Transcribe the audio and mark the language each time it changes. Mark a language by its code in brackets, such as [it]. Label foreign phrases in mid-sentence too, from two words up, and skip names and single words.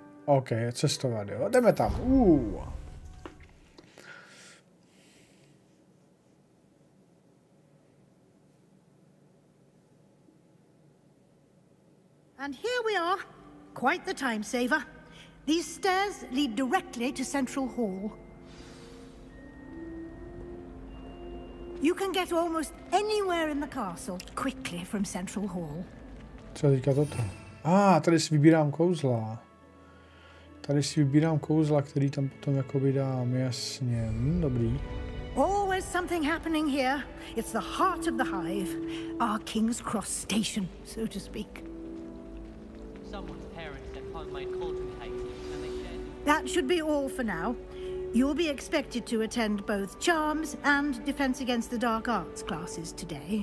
[cs] OK, cestovat, jo. Jdeme tam. [en] And here we are. Quite the time saver. These stairs lead directly to Central Hall. You can get almost anywhere in the castle quickly from Central Hall. [cs] Co je teďka toto? Tady si vybírám kouzla. Tady si vybírám kouzla, který tam potom jakoby dám, jasně. Dobrý. [en] Always something happening here. It's the heart of the hive. Our King's Cross station, so to speak. Someone's parents had found my cauldron cake and they shared. That should be all for now. You'll be expected to attend both Charms and Defense Against the Dark Arts classes today.